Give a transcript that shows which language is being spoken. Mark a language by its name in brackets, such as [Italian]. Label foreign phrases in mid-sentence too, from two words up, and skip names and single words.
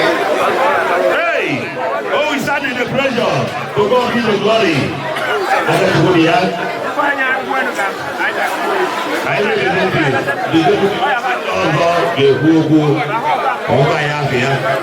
[English] Hey! Oh, we stand in the pressure. To God be the glory. [Igbo] Anyị na-ekwu ya. Anyị na-ekwu ya. Ọzọ ga-ekwu okwu. Ọ gwa ya afọ ya.